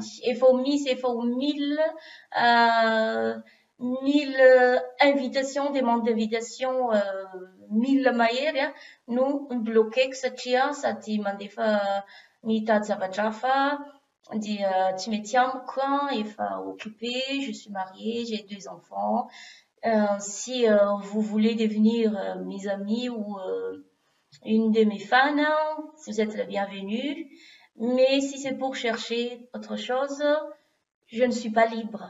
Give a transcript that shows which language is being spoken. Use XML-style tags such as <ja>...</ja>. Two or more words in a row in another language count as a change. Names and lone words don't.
<mg>Efa ho 1000 invitation,</mg> <fr>demande d'invitation</fr> <mg>1000 mahery no bloqué-ko satria sady mandefa mitady zavatra hafa dia tsy mety amiko efa occupé,</mg> <fr>je suis mariée, j'ai 2 enfants. Si vous voulez devenir mes amis ou une de mes fans, vous êtes la bienvenue. Mais si c'est pour chercher autre chose, je ne suis pas libre.</fr>